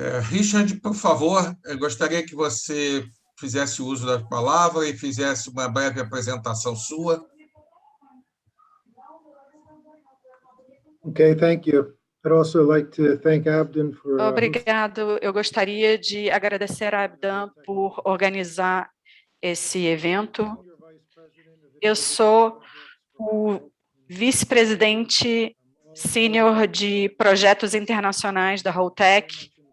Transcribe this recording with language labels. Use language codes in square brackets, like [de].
[pt] Richard, por favor, eu gostaria que você fizesse uso da palavra e fizesse uma breve apresentação sua. [en] Okay, thank you. I'd also like to thank Abdam for [pt] Obrigado. Eu gostaria de agradecer a Abdam por organizar esse evento. Eu sou o vice-presidente sênior de projetos internacionais da Holtec.